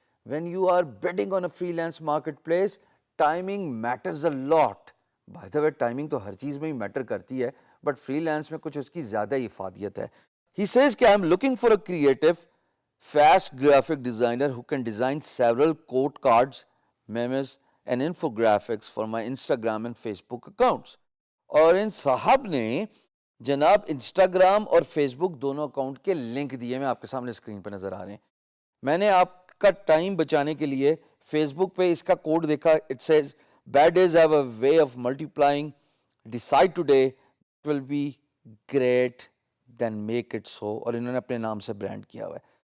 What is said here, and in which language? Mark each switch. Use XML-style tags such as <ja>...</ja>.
<en>When you are bidding on a freelance marketplace, timing matters a lot. By the way, timing</en> <ur>تو ہر چیز میں ہی metre کرتی ہے, but free lance میں کچھ اس کی زیادہ افادیت ہے.</ur> <en>He says کہ I'm looking for a creative, fast graphic designer who can design several quote cards, memes and infographics for my Instagram and Facebook accounts.</en> <ur>اور ان صاحب نے جناب انسٹاگرام اور فیس بک دونوں اکاؤنٹ کے لنک دیے, میں آپ کے سامنے اسکرین پہ نظر آ رہے ہیں. میں نے آپ کا ٹائم بچانے کے لیے فیس بک پہ اس کا کوڈ دیکھا.</ur> <en>it says bad days have a way of multiplying, decide today it will be great then make it so,</en> <ur>اور انہوں نے اپنے نام سے برانڈ کیا ہوا ہے.</ur>